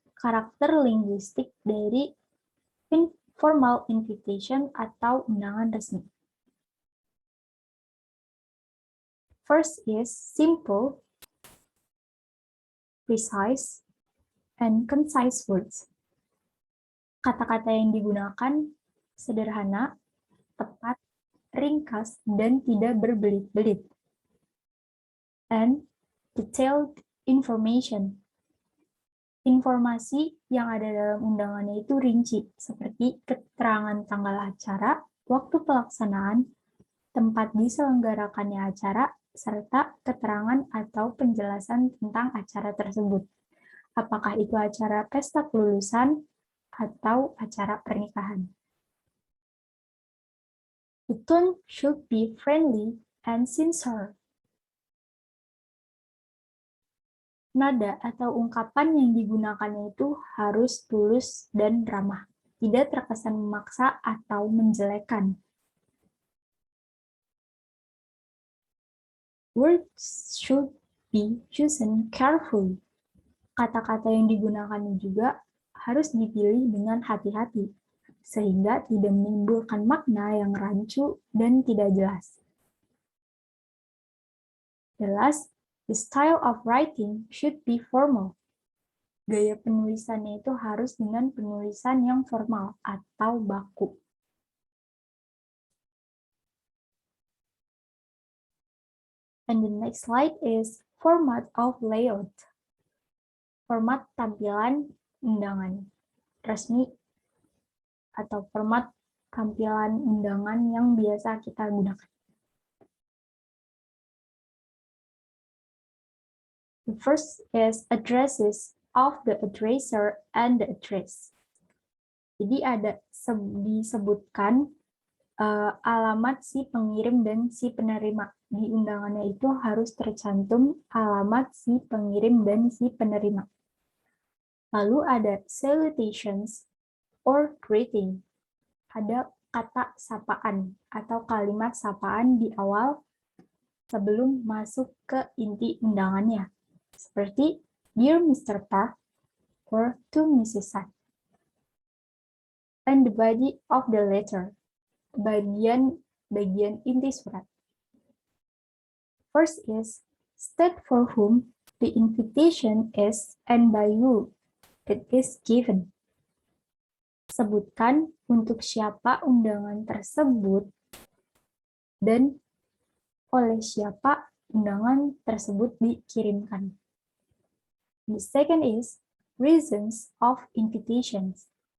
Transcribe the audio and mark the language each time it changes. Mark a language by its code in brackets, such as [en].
[id] Karakter linguistik dari informal invitation atau undangan resmi. [en] First is simple, precise, and concise words. [id] Kata-kata yang digunakan sederhana, tepat, ringkas, dan tidak berbelit-belit. [en] And detailed information. [id] Informasi yang ada dalam undangannya itu rinci, seperti keterangan tanggal acara, waktu pelaksanaan, tempat diselenggarakannya acara, serta keterangan atau penjelasan tentang acara tersebut. Apakah itu acara pesta kelulusan atau acara pernikahan. [en] The tone should be friendly and sincere. [id] Nada atau ungkapan yang digunakannya itu harus tulus dan ramah, tidak terkesan memaksa atau menjelekan. [en] Words should be chosen carefully. [id] Kata-kata yang digunakannya juga harus dipilih dengan hati-hati, sehingga tidak menimbulkan makna yang rancu dan tidak jelas. [en] The last, the style of writing should be formal. [id] Gaya penulisannya itu harus dengan penulisan yang formal atau baku. [en] And the next slide is format of layout. [id] Format tampilan undangan resmi atau format tampilan undangan yang biasa kita gunakan. [en] The first is addresses of the addresser and the address. [id] Jadi ada disebutkan alamat si pengirim dan si penerima. Di undangannya itu harus tercantum alamat si pengirim dan si penerima. Lalu ada [en] salutations or greeting. [id] Ada kata sapaan atau kalimat sapaan di awal sebelum masuk ke inti undangannya. [en] Seperti Dear Mr. Park or to Mrs. Sun. And the body of the letter. [id] Bagian inti surat. [en] First is state for whom the invitation is and by who it is given. [id] Sebutkan untuk siapa undangan tersebut dan oleh siapa undangan tersebut dikirimkan. [en] The second is reasons of invitations.